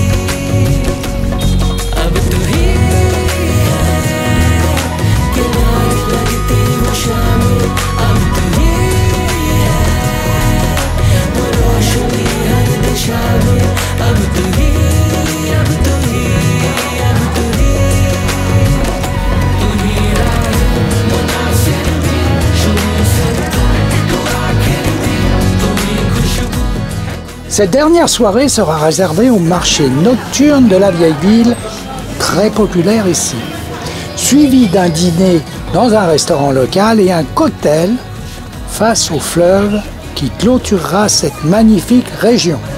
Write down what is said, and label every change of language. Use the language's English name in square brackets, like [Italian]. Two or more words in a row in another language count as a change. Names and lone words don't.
[Hindi] अब तू ही है किनारे लगती वो शामें अब तू ही है वो रोशनी हर दिशा में अब तू ही अब तू ही अब तू ही तू ही राह मुनासिर भी शुरू से तू आखिर भी तू ही खुशबू। [French] Cette dernière soirée sera réservée au marché nocturne de la vieille ville, très populaire ici, suivi d'un dîner dans un restaurant local et un cocktail face au fleuve qui clôturera cette magnifique région.